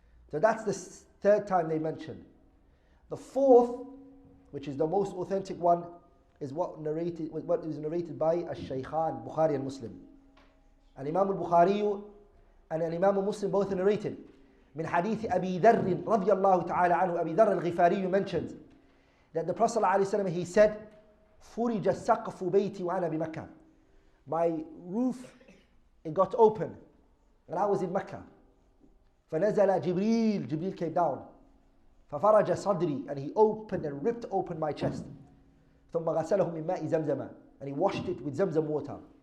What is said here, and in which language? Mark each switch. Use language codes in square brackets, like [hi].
[en] So that's the third time they mentioned. The fourth, which is the most authentic one, is what is narrated by Al-Shaykhan, Bukhari and Muslim. And Imam al-Bukhari and Imam Muslim both narrated. [ar] من حديث أبي ذر رضي الله تعالى عنه, أبي ذر الغفاري [en] mentions that the Prophet ﷺ, he said, [ar] فرج سقف بيتي وأنا بمكة. [en] My roof, it got open and I was in Mecca. [ar] فنزل [en] Jibreel came down. [ar] ففرج صدري, [en] and he opened and ripped open my chest. [ar] ثم غسله من ماء زمزم, [en] and he washed it with Zamzam water.